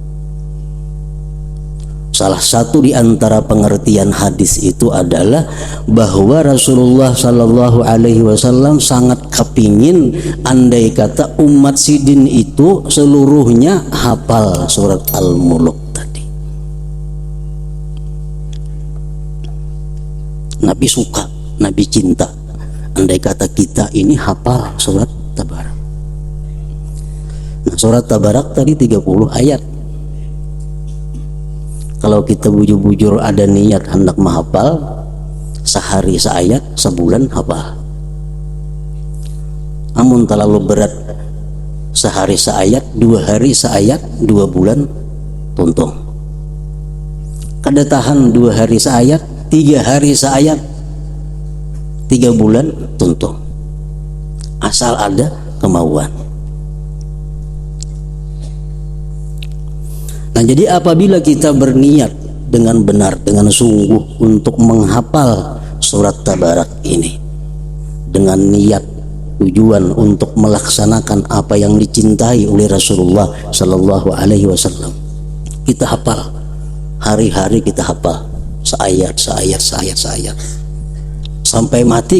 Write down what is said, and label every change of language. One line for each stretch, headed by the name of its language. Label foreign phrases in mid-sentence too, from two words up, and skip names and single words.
Banjar: Salah satu di antara pengertian hadis itu adalah bahwa Rasulullah
Arabic: صلى الله عليه وسلم
Banjar: sangat kepingin andai kata umat sidin itu seluruhnya hafal surat Al-Muluk tadi.
Indonesian: Nabi suka, Nabi cinta andai kata kita ini hafal surat Tabarak. Nah, surat Tabarak tadi 30 ayat.
Banjar: Kalau kita bujur-bujur ada niat hendak menghafal, sehari seayat, sebulan hafal. Amun terlalu berat, sehari seayat, 2 hari seayat, 2 bulan tuntung. Kada tahan 2 hari seayat, 3 hari seayat, 3 bulan tuntung,
Indonesian: asal ada kemauan. Nah, jadi apabila kita berniat dengan benar, dengan sungguh untuk menghafal surat Tabarak ini dengan niat tujuan untuk melaksanakan apa yang dicintai oleh Rasulullah
Arabic: صلى الله عليه وسلم,
Indonesian: kita hafal hari-hari, kita hafal seayat sampai mati.